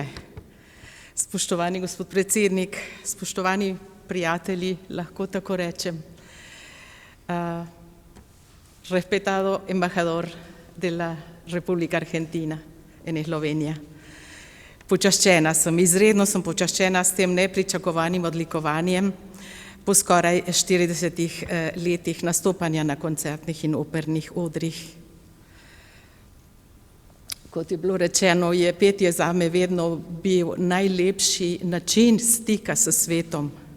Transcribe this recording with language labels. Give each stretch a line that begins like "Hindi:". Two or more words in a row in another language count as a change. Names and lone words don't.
Slovenian: Spoštovani gospod predsednik, spoštovani prijatelji, lahko tako rečem,
Spanish: respetado embajador de la República Argentina en Eslovenija.
Slovenian: Počaščena sem, izredno sem počaščena s tem nepričakovanim odlikovanjem po skoraj 40 letih nastopanja na koncertnih in opernih odrih. Kot je bilo rečeno, je petje zame vedno bil najlepši način stika s svetom.